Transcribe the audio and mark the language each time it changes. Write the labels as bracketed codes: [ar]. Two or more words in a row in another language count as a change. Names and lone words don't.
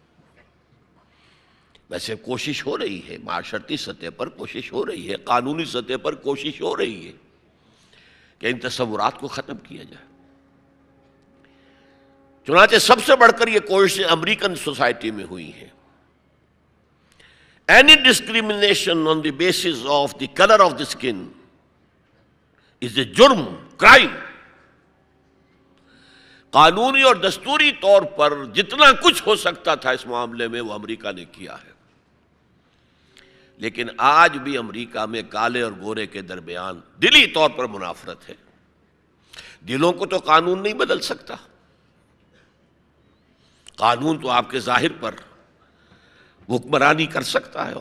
[ur] ویسے کوشش ہو رہی ہے، معاشرتی سطح پر کوشش ہو رہی ہے، قانونی سطح پر کوشش ہو رہی ہے کہ ان تصورات کو ختم کیا جائے. چنانچہ سب سے بڑھ کر یہ کوششیں امریکن سوسائٹی میں ہوئی ہیں. [en] Any discrimination on the basis of the color of the skin is a جرم، crime. [ur] قانونی اور دستوری طور پر جتنا کچھ ہو سکتا تھا اس معاملے میں وہ امریکہ نے کیا ہے. لیکن آج بھی امریکہ میں کالے اور گورے کے درمیان دلی طور پر منافرت ہے. دلوں کو تو قانون نہیں بدل سکتا، قانون تو آپ کے ظاہر پر حکمرانی کر سکتا ہے.